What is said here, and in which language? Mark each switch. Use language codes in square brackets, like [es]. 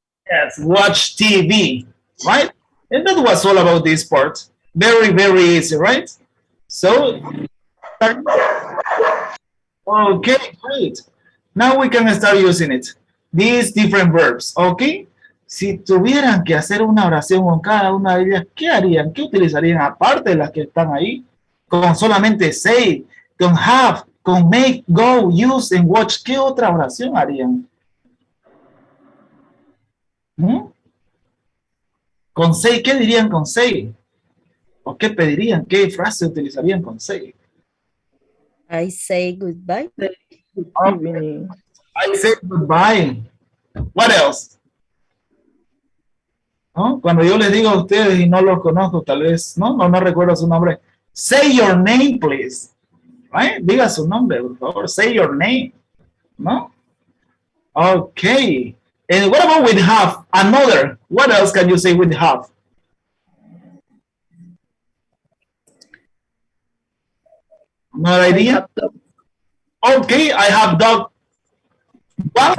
[en] Yes, watch TV, right? And that was all about this part. Very, very easy, right? So, okay, great. Now we can start using it. These different verbs, okay? [es] Si tuvieran que hacer una oración con cada una de ellas, ¿qué harían? ¿Qué utilizarían aparte de las que están ahí? Con solamente say, con have, con make, go, use, and watch. ¿Qué otra oración harían? Con say, ¿qué dirían con say? ¿O qué pedirían? ¿Qué frase utilizarían con say? [en] I say goodbye. Okay. I say goodbye. What else? [es] ¿No? Cuando yo les digo a ustedes y no los conozco, tal vez, no recuerdo su nombre. [en] Say your name, please. Right? [es] Diga su nombre, por favor. [en] Say your name. ¿No? Okay. And what about with have? Another. What else can you say with have? No idea? Okay, I have dog. What?